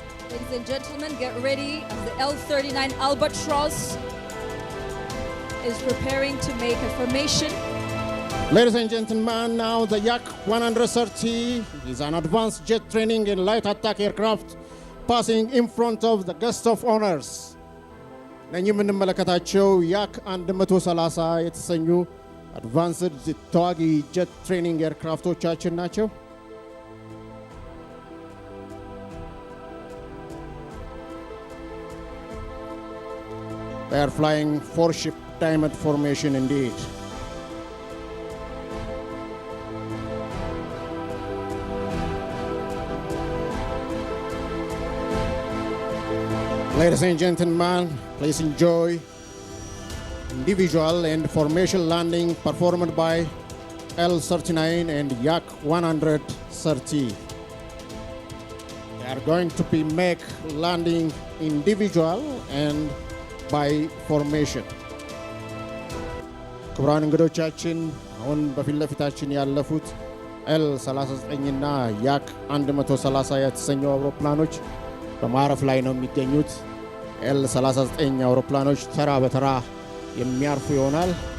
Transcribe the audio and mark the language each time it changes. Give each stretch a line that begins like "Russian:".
English: Ladies and gentlemen, get ready as the L-39 Albatross is preparing to make a formation. Ladies and gentlemen, now the Yak 130 is an advanced jet training in light attack aircraft passing in front of the guest of honors.
Amharic: እነኚህ የምንመለከታቸው ያክ 130 የተሰኙ አድቫንስድ ተዋጊ ጀት ትሬኒንግ ኤርክራፍቶቻችን ናቸው።
English: They are flying four-ship diamond formation indeed. Ladies and gentlemen, please enjoy individual and formation landing performed by L-39 and Yak 130. They are going to be make landing individual and by formation.
Amharic: ክቡራን እንግዶቻችን አሁን በፊት ለፊታችን ያለፉት L-39 እና ያክ 130 የተሰኙ አውሮፕላኖች በማረፍ ላይ ነው የሚገኙት። L-39 አውሮፕላኖች ተራ በተራ የሚያርፉ ይሆናል።